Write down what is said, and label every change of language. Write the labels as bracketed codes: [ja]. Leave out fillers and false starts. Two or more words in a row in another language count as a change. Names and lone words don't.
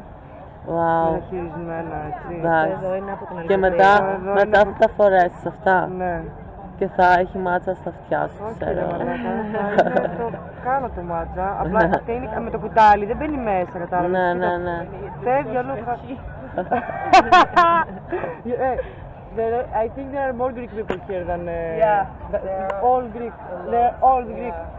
[en] Wow. [el] Χειρισμένα, έτσι. Εντάξει. Εδώ είναι από την Και μετά θα τα φορέσεις αυτά. Ναι. Και θα έχει μάτσα στα αυτιά σου, Όχι ξέρω. ρε μαλάκα, το κάνω το μάτσα. Απλά αυτή είναι με το κουτάλι, δεν μπαίνει μέσα, κατάλαβες. Ναι, ναι, ναι. Φεύγει αλλού. [en] I think there are more Greek people here than all Greek. They're all Greek.